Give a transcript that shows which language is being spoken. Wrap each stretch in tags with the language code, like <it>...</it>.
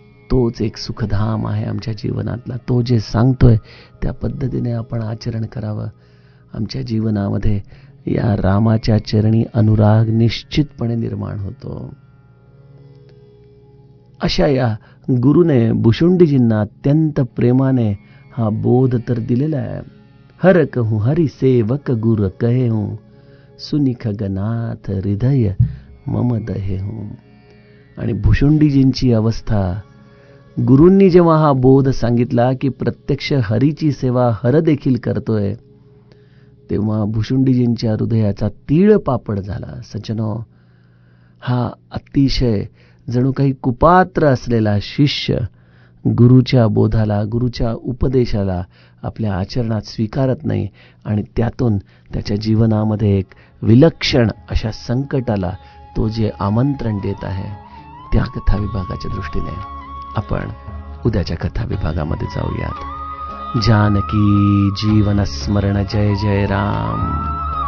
<mr>तोच एक सुखधाम आहे आमच्या जीवनातला. तो जे सांगतोय त्या पद्धतीने आपण आचरण करावं. आमच्या जीवनामध्ये या रामाच्या चरणी अनुराग निश्चितपणे निर्माण होतो. अशा या गुरुने भुशुंडीजींना अत्यंत प्रेमाने हा बोध तर दिलेला आहे.</mr> <awa>हर कहूं हरि सेवक गुर कहे हूं, सुनी खगनाथ हृदय मम दहे हूं.</awa> <mr>आणि भुशुंडीजींची अवस्था, गुरूंनी जेव्हा हा बोध सांगितला की प्रत्यक्ष हरीची सेवा हर देखील करतोय, तेव्हा भुशुंडीजींच्या हृदयाचा तीळ पापड झाला. सज्जनो, हा अतिशय जणू काही कुपात्र असलेला शिष्य गुरुच्या बोधाला, गुरुच्या उपदेशाला आपल्या आचरणात स्वीकारत नाही आणि त्यातून त्याच्या जीवनामध्ये एक विलक्षण अशा संकटाला तो जे आमंत्रण देत आहे, त्या कथा विभागाच्या दृष्टीने आपण उद्याच्या कथा विभागामध्ये जाऊयात. जानकी जीवन स्मरण. जय जय राम.</mr>